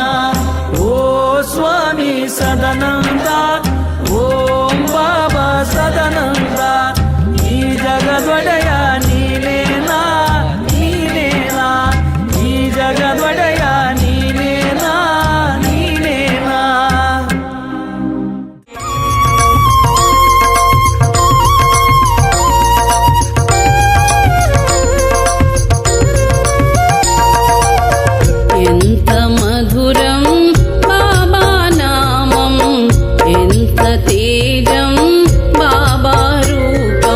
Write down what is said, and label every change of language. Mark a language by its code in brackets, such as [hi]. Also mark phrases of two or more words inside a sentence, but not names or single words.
[kn] ಓ ಸ್ವಾಮಿ ಸದಾನಂದ, ಓಂ ಬಾಬಾ ಸದಾನಂದ, ಈ ಜಗದೊಡೆಯ ನೀನೇನಾ ನೀನೇನಾ, ಈ ಜಗದೊಡೆಯ ನೀನೇನಾ ನೀನೇನಾ. [te] ఎంత మధురం బాబా నామం, ఎంత తేజం బాబా రూపం.